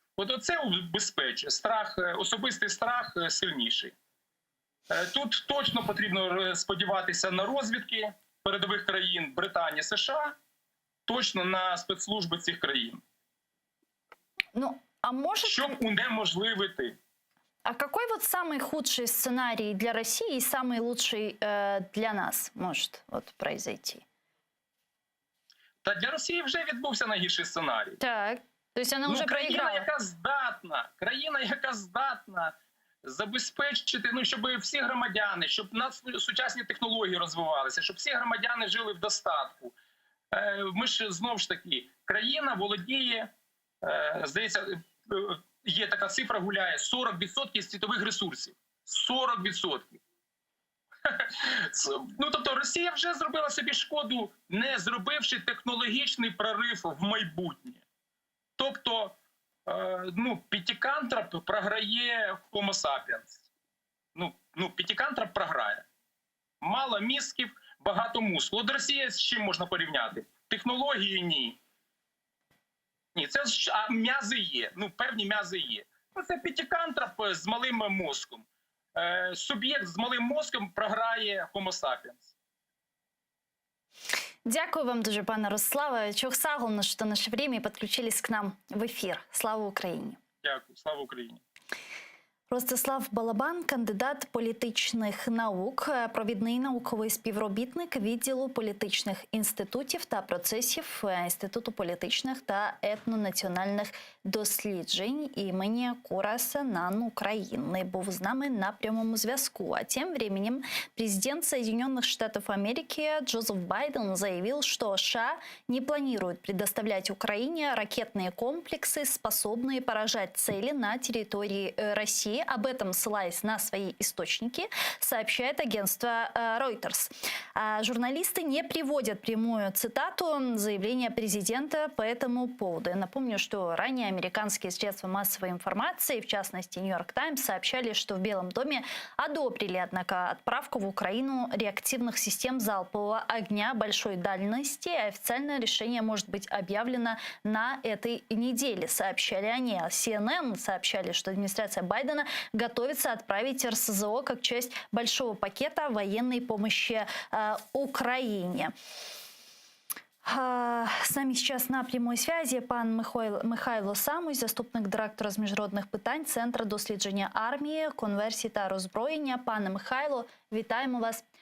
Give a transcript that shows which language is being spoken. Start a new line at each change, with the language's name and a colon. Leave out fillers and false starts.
Ukrainian: От оце убезпечує. Особистий страх сильніший. Тут точно потрібно сподіватися на розвідки передових країн Британії, США, точно на спецслужби цих країн. Щоб унеможливити.
Russian: А какой вот самый худший сценарий для России и самый лучший для нас может произойти?
Ukrainian: Та для Росії вже відбувся найгірший сценарій.
Russian: Так, то есть она уже проиграла.
Ukrainian: Країна, яка здатна забезпечити, щоб всі громадяни, щоб у нас сучасні технології розвивалися, щоб всі громадяни жили в достатку. Ми ж, знову ж таки, країна володіє, здається, є така цифра, гуляє, 40% світових ресурсів. 40%. Тобто Росія вже зробила собі шкоду, не зробивши технологічний прорив в майбутнє. Тобто, П'ятикантроп програє Homo sapiens. П'ятикантроп програє. Мало мізків, багато мускул. От Росія з чим можна порівняти? Технології – ні. Ні, це ж м'язи є, певні м'язи є. Це п'ятикантроп з малим мозком. Суб'єкт з малим мозком програє Homo sapiens. Дякую вам дуже, пане Ростиславе.
Russian: Чохсагло, что наше время и подключились к нам в эфир.
Ukrainian: Слава Україні! Дякую. Слава Україні! Ростислав Балабан, кандидат політичних наук, провідний науковий співробітник відділу політичних інститутів та процесів Інституту політичних та етнонаціональних досліджень імені Кураса НАН України. Був з нами на прямому зв'язку.
Russian: А тем временем президент Соединенных Штатов Америки Джозеф Байден заявил, что США не планируют предоставлять Украине ракетные комплексы, способные поражать цели на территории России. Об этом, ссылаясь на свои источники, сообщает агентство Reuters. Журналисты не приводят прямую цитату заявления президента по этому поводу. Я напомню, что ранее американские средства массовой информации, в частности Нью-Йорк Таймс, сообщали, что в Белом доме одобрили, однако, отправку в Украину реактивных систем залпового огня большой дальности. Официальное решение может быть объявлено на этой неделе, сообщали они. CNN сообщали, что администрация Байдена готовится отправить РСЗО как часть большого пакета военной помощи Украине. С нами сейчас на прямой связи
Ukrainian: пан Михайло Самуй, заступник директора з міжнародних питань Центру дослідження армії, конверсії та роззброєння. Пане Михайло, вітаємо вас.